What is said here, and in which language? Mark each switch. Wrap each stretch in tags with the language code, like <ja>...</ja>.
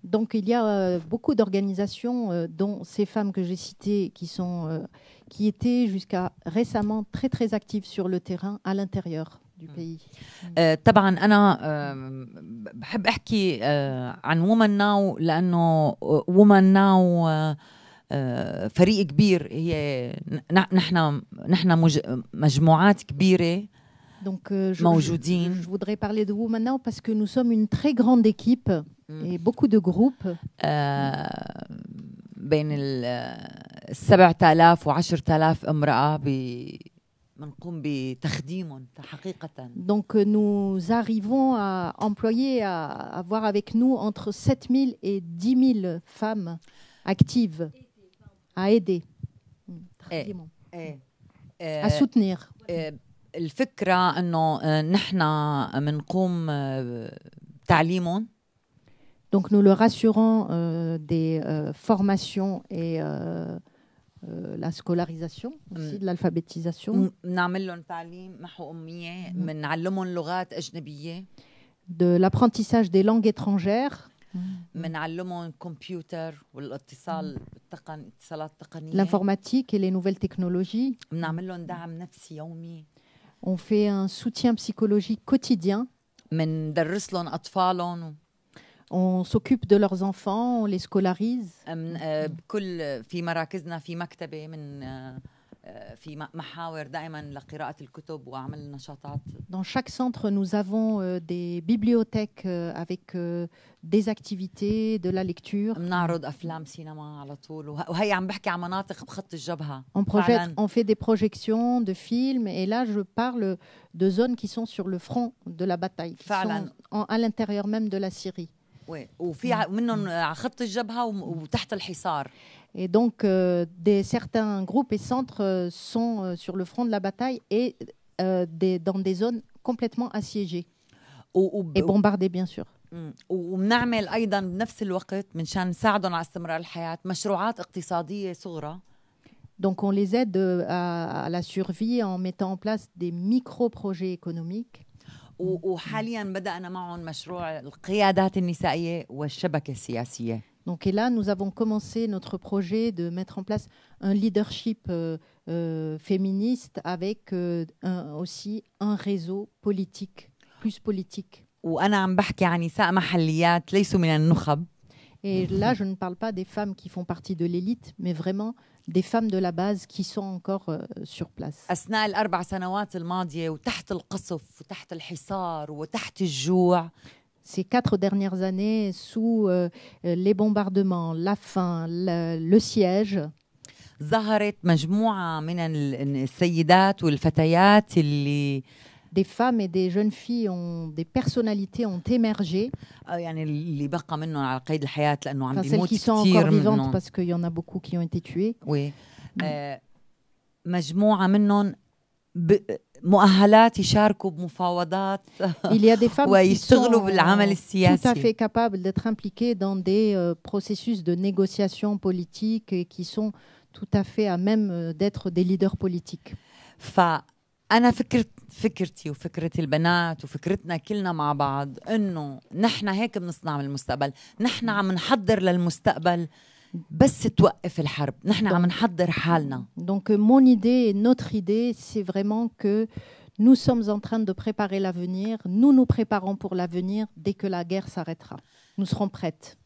<fr>Donc il y a beaucoup d'organisations dont ces femmes que j'ai citées qui étaient jusqu'à récemment très très actives sur le terrain à l'intérieur du pays.</fr> <ar>طبعا أنا بحب أحكي عن Women Now لأنه Women Now فريق كبير. هي نحن مجموعات كبيرة.</ar> <fr>Donc,</fr> <ar>موجودين.</ar> <fr>Je voudrais parler de Women Now parce que nous sommes une très grande équipe et beaucoup de groupes.</fr> <ar>بين 7,000 و 10,000 امرأة بنقوم بتخديمهم حقيقة.</ar> <fr>Donc nous arrivons à employer, à avoir avec nous entre 7 000 et 10 000 femmes actives à aider,</fr> <ar>تخديمهم.</ar> <fr>à soutenir.</fr> <ar>الفكرة إنه نحن بنقوم تعليمهم.</ar> <fr>Donc nous leur assurons des formations et la scolarisation aussi, de l'alphabétisation.</fr> <ar>بنعمل لهم تعليم محو أمية، بنعلمهم لغات أجنبية.</ar> <fr>De l'apprentissage des langues étrangères.</fr> <ar>بنعلمهم كمبيوتر والاتصال التقني، اتصالات تقنية.</ar> <fr>L'informatique et les nouvelles technologies.</fr> <ar>بنعمل لهم دعم نفسي يومي.</ar> <fr>On fait un soutien psychologique quotidien.</fr> <ar>بندرس لهم أطفالهم.</ar> <fr>On s'occupe de leurs enfants, on les scolarise.</fr> <ar>بكل في مراكزنا في مكتبة من في محاور دائما لقراءة الكتب وعمل نشاطات.</ar> <fr>Dans chaque centre, nous avons des bibliothèques avec des activités, de la lecture.</fr> <ar>بنعرض أفلام سينما على طول، وهي عم بحكي عن مناطق بخط الجبهة.</ar> <fr>On fait des projections de films et là je parle de zones qui sont sur le front de la bataille, qui sont à l'intérieur même de la Syrie.</fr> <ar>Oui, وفي منهم على خط الجبهة وتحت الحصار.</ar> <fr>Et donc certains groupes et centres sont sur le front de la bataille et dans des zones complètement assiégées et bombardées bien sûr.</fr> <ar>وبنعمل أيضا بنفس الوقت منشان نساعدهم على استمرار الحياة مشروعات اقتصادية صغرى.</ar> <fr>Donc on les aide à la survie en mettant en place des micro-projets économiques.</fr> <ar>وحاليا بدأنا معهم مشروع القيادات النسائية والشبكة السياسية.</ar> <fr>Donc et là nous avons commencé notre projet de mettre en place un leadership féministe avec aussi un réseau politique, plus politique.</fr> <ar>وأنا عم بحكي عن نساء محليات ليسوا من النخب.</ar> <fr>Et là je ne parle pas des femmes qui font partie de l'élite, mais vraiment des femmes de la base qui sont encore sur place.</fr> <ar>أثناء ال4 سنوات الماضية وتحت القصف وتحت الحصار وتحت الجوع.</ar> <fr>Ces 4 dernières années, sous les bombardements, la faim, le siège,</fr> <ar>ظهرت مجموعة من السيدات والفتيات اللي</ar> <fr>des femmes et des jeunes filles des personnalités ont émergé.</fr> <ar>يعني اللي بقى منهم على قيد الحياة لأنه عم بيموت كثير منهم.</ar> <fr>Celles qui sont encore vivantes</fr> <ar>منهم.</ar> <fr>parce qu'il y en a beaucoup qui ont été tués. Oui.</fr> <ar>مجموعة منهم مؤهلات يشاركوا بمفاوضات.</ar> <fr>Il y a des femmes qui sont</fr> <ar>بالعمل السياسي.</ar> <fr>tout à fait capables d'être impliquées dans des processus de négociation politique et qui sont tout à fait à même d'être des leaders politiques.</fr> <ar>أنا فكرتي وفكرة البنات وفكرتنا كلنا مع بعض إنه نحن هيك بنصنع من المستقبل. نحن عم نحضر للمستقبل بس توقف الحرب. نحن عم نحضر حالنا.</ar> <fr>Donc mon idée et notre idée c'est vraiment que nous sommes en train de préparer l'avenir. Nous nous préparons pour l'avenir. Dès que la guerre s'arrêtera, nous serons prêtes.</fr>